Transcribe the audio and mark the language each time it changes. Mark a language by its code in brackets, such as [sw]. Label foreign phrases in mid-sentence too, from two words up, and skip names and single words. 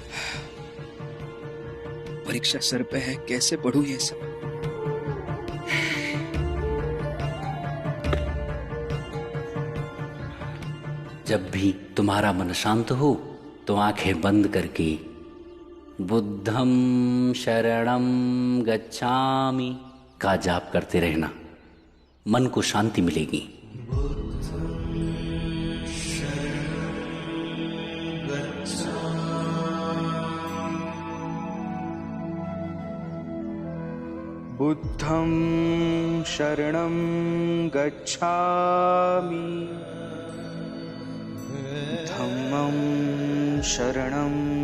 [hi] परीक्षा सर पे है, कैसे पढ़ूं ये सब। जब भी तुम्हारा मन शांत हो तो आंखें बंद करके [pi] बुद्धं शरणं गच्छामि [hi] का जाप करते रहना, मन को शांति मिलेगी। [pi] बुद्धं शरणं गच्छामि, धम्मं शरणं